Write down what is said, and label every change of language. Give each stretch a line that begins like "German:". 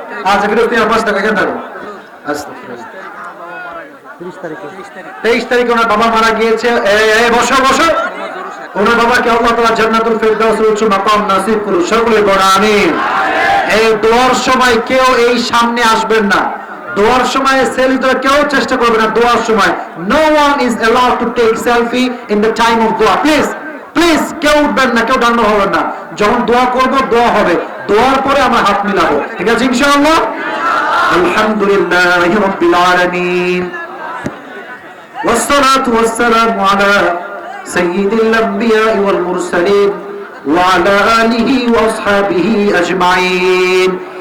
Bangla: আচ্ছা, ফিরোজ তুমি পাঁচ টাকা কেন থাকো? আচ্ছা, 23 তারিখে ওনার বাবা মারা গিয়েছে। বসো বসো। ওনার বাবাকে আল্লাহ তাআলা জান্নাতুল ফেরদাউসের উচ্চ মাকাম নসিব করুন, সকলে পড়া আমিন। এই দোয়ার সময় কেউ এই সামনে আসবেন না, দোয়ার সময় সেলফি তোলা কেউ চেষ্টা করবে না। দোয়ার সময়
English: no one is allowed to take selfie in the time of dua.
Bangla: Please কেউ উঠবেন না, কেউ ডান্ডব হবেন না। যখন দোয়া করব, দোয়া হবে, দোয়ার পরে আমরা হাত মিলাবো, ঠিক আছে ইনশাআল্লাহ?
Arabic: আলহামদুলিল্লাহি রাব্বিল আলামিন, والصلاة والسلام على سيد الأنبياء والمرسلين وعلى آله وأصحابه أجمعين.